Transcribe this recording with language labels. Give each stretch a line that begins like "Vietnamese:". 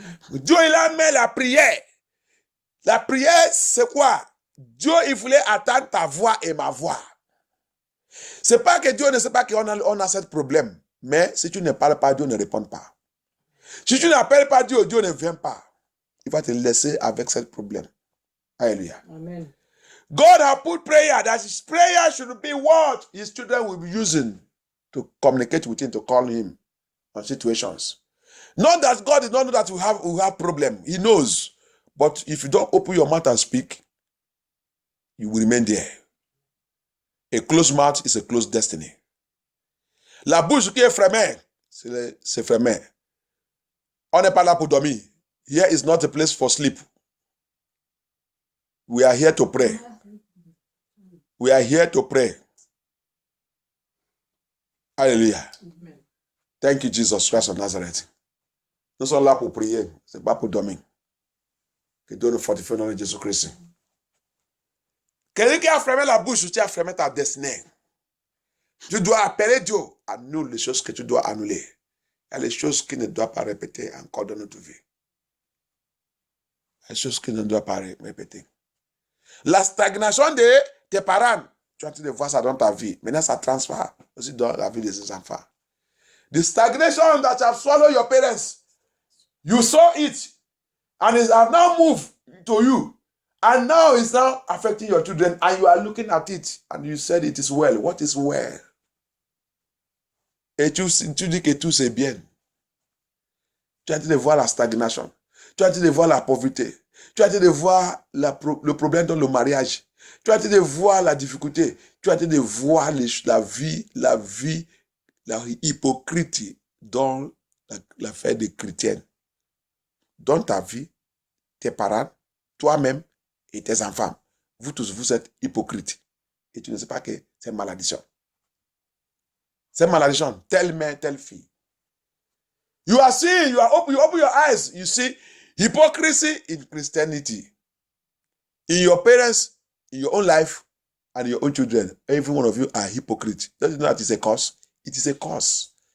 French: Dieu, il a mis la prière. La prière, c'est quoi? Dieu, il voulait attendre ta voix et ma voix. C'est pas que Dieu ne sait pas qu'on a ce problème. Mais si tu ne parles pas, Dieu ne répond pas. Si tu n'appelles pas Dieu, Dieu ne vient pas. Il va te laisser avec ce problème. Alléluia. Amen.
English: God has put prayer, that his prayer should be what his children will be using to communicate with him, to call him on situations. Not that God did not know that we have problem. He knows. But if you don't open your mouth and speak, you will remain there. A closed mouth is a closed destiny.
French: La bouche qui est fermée, c'est fermé. On n'est pas là pour dormir.
English: Here is not a place for sleep. We are here to pray. We are here to pray. Hallelujah. Amen. Thank you, Jesus Christ of Nazareth.
French: Nous sommes là pour prier. Ce n'est pas pour dormir. Que Dieu nous fortifie dans le Jésus-Christ. Quelqu'un qui a fermé la bouche, tu as fermé ta destinée. Tu dois appeler Dieu. Annule les choses que tu dois annuler. Il y a les choses qui ne doivent pas répéter encore dans notre vie. Les choses qui ne doivent pas répéter. La stagnation de tes parents, tu as en train de voir ça dans ta vie. Maintenant, ça transfère aussi dans la vie de tes enfants.
English: The stagnation that have swallowed your parents, you saw it, and it has now moved to you. And now it's now affecting your children, and you are looking at it, and you said it is well. What is well?
French: Et tu dis que tout c'est bien. Tu as en train de voir la stagnation. Tu as en train de voir la pauvreté. Tu as en train de voir le problème dans le mariage. Tu as en train de voir la difficulté. Tu as en train de voir la vie hypocrite dans l'affaire des chrétiens. Dans ta vie, tes parents, toi-même et tes enfants. Vous tous, vous êtes hypocrites. Et tu ne sais pas que c'est une malédiction. C'est malédiction. Telle mère, telle fille.
English: You are seeing, you open your eyes. You see hypocrisy in Christianity. In your parents, in your own life, and your own children. Every one of you are hypocrites. Don't you know that it's a curse? It is a curse.